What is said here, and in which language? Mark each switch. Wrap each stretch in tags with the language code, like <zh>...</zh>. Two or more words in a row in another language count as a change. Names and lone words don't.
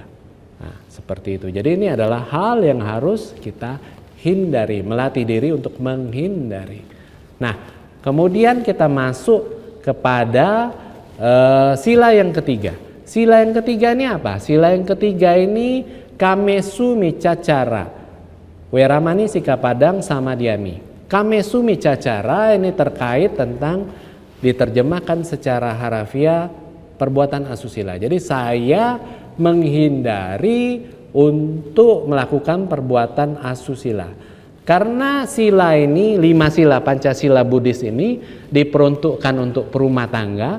<id>Nah, seperti itu. Jadi ini adalah hal yang harus kita hindari, melatih diri untuk menghindari. Nah, kemudian kita masuk kepada sila yang ketiga. Sila yang ketiga ini apa? Sila yang ketiga ini</id> <pi>kamesu micacara, weramani sikapadang samadhyami. Kamesu micacara</pi> <id>ini terkait tentang, diterjemahkan secara harafiah, perbuatan asusila. Jadi saya menghindari untuk melakukan perbuatan asusila. Karena sila ini, 5 sila Pancasila Buddhis ini diperuntukkan untuk perumah tangga.</id>